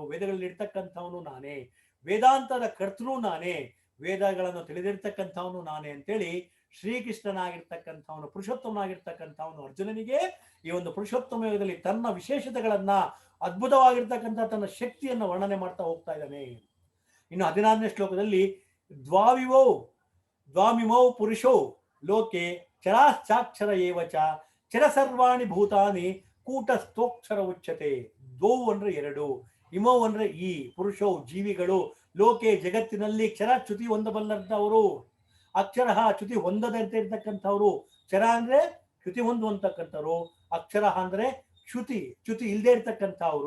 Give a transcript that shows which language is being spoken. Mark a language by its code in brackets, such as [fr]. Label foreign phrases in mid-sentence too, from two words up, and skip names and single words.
[kn] ವೇದಗಳಲ್ಲಿ ಇರ್ತಕ್ಕಂಥವನು ನಾನೇ, ವೇದಾಂತದ ಕರ್ತೃ ನಾನೇ, ವೇದಗಳನ್ನು ತಿಳಿದಿರ್ತಕ್ಕಂಥವನು ನಾನೇ ಅಂತೇಳಿ ಶ್ರೀಕೃಷ್ಣನಾಗಿರ್ತಕ್ಕಂಥವನು, ಪುರುಷೋತ್ತಮನಾಗಿರ್ತಕ್ಕಂಥವನು ಅರ್ಜುನನಿಗೆ ಈ ಒಂದು ಪುರುಷೋತ್ತಮ ಯುಗದಲ್ಲಿ ತನ್ನ ವಿಶೇಷತೆಗಳನ್ನ, ಅದ್ಭುತವಾಗಿರ್ತಕ್ಕಂಥ ತನ್ನ ಶಕ್ತಿಯನ್ನು ವರ್ಣನೆ ಮಾಡ್ತಾ ಹೋಗ್ತಾ ಇದ್ದಾನೆ. ಇನ್ನು 16ನೇ ಶ್ಲೋಕದಲ್ಲಿ [sa] ದ್ವಾಮಿಮೌ ಪುರುಷೋ ಲೋಕೆ ಚರಾಶ್ಚಾಕ್ಷರ ಏವಚ ಚರ ಸರ್ವಾಣಿ ಭೂತಾನಿ ಕೂಟಸ್ಥೋಕ್ಷರ ಉಚ್ಯತೆ. [kn] ದ್ವೌ ಅಂದ್ರೆ ಎರಡು, ಇಮೌ ಅಂದ್ರೆ ಈ ಪುರುಷೋ ಜೀವಿಗಳು, ಲೋಕೆ ಜಗತ್ತಿನಲ್ಲಿ ಕ್ಷರ ಚ್ಯುತಿ ಹೊಂದಬಲ್ಲಂತವರು, ಅಕ್ಷರ ಚ್ಯುತಿ ಹೊಂದದಂತೆ ಇರ್ತಕ್ಕಂಥವ್ರು. ಚರ ಅಂದ್ರೆ ಚ್ಯುತಿ ಹೊಂದುವಂತಕ್ಕಂಥವ್ರು, ಅಕ್ಷರ ಅಂದ್ರೆ ಚ್ಯುತಿ ಇಲ್ಲದೆ ಇರ್ತಕ್ಕಂಥವ್ರು.